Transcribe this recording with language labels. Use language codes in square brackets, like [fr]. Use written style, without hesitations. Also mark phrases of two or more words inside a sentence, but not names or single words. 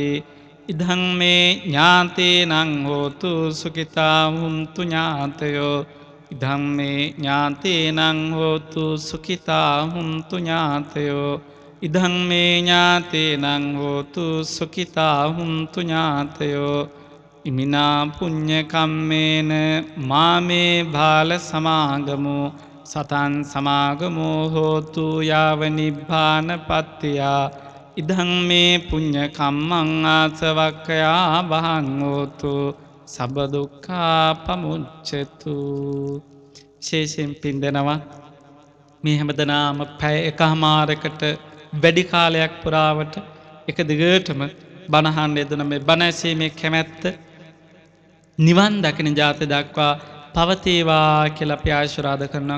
[pi] ඉදං මේ ඥාතේනං හෝතු සුඛිතා හුන්තු ඥාතයෝ. ඉදං මේ ඥාතේනං හෝතු සුඛිතා හුන්තු ඥාතයෝ. ඉදං මේ ඥාතේනං හෝතු සුඛිතා හුන්තු ඥාතයෝ. ඉමිනා පුඤ්ඤ කම්මේන මාමේ බාල සමාගමෝ සතං සමාගමෝ හෝතු යාව නිබ්බානපත්තියා. ඉදං මේ පුඤ්ඤ කම්මං ආසවක්ඛයා වහං හෝතු සබ්බ දුක්ඛා පමුච්ඡතු. [si] විශේෂයෙන් පින් දෙනවා. මේ හැමදෙනාම පැය එකමාරකට වැඩි කාලයක් පුරාවට එක දිගටම බණ අහන්න යෙදෙන මේ බණ ඇසීමේ කැමැත්ත නිවන් දකින ජාති දක්වා පවතිවා කියලා අපි ආශිර්වාද කරනවා.